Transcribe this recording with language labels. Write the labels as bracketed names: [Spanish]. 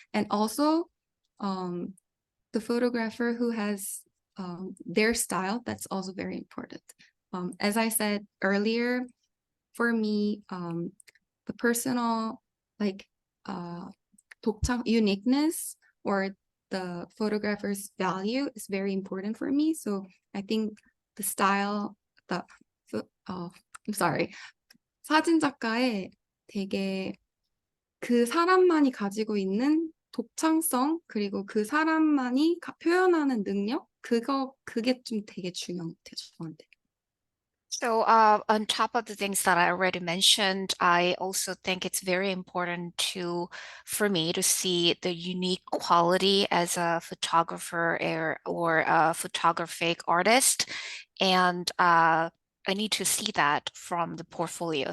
[English] And also the photographer who has their style, that's also very important. As I said earlier, for me, the personal like 독창 uniqueness or the photographer's value is very important for me. So I think the style, I'm sorry, [Korean] 사진 작가의 되게 그 사람만이 가지고 있는 독창성, 그리고 그 사람만이 표현하는 능력, 그게 좀 되게 중요한 것 같아요, 저한테. [English] So on top of the things that I already mentioned, I also think it's very important for me to see the unique quality as a photographer or a photographic artist. And I need to see that from the portfolio.